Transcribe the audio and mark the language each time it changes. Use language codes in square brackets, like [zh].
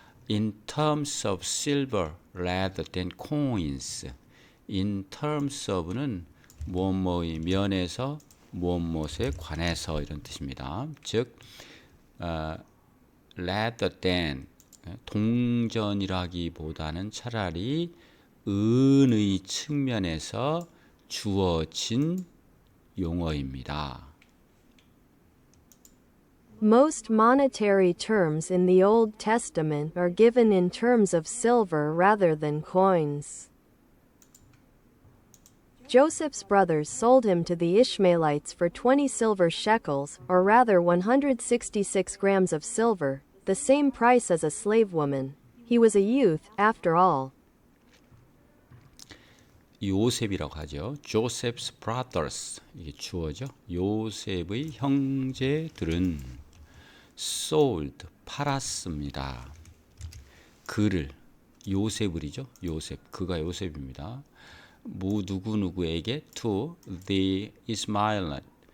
[en] In terms of silver rather than coins. In terms of [ko] 는 무엇의 면에서 무엇에 관해서 이런 뜻입니다. 즉 [en] rather than [ko] 동전이라기보다는 차라리 은의 측면에서 주어진 용어입니다. [en] Most monetary terms in the Old Testament are given in terms of silver rather than coins. Joseph's brothers sold him to the Ishmaelites for 20 silver shekels, or rather 166 grams of silver, the same price as a slave woman. He was a youth, after all. [ko] 요셉이라고 하죠. [en] Joseph's brothers [ko] 이게 주어죠. 요셉의 형제들은 [en] sold [ko] 팔았습니다. 그를 요셉을이죠. 요셉 그가 요셉입니다. [en] 누구누구에게 to the Ismailite.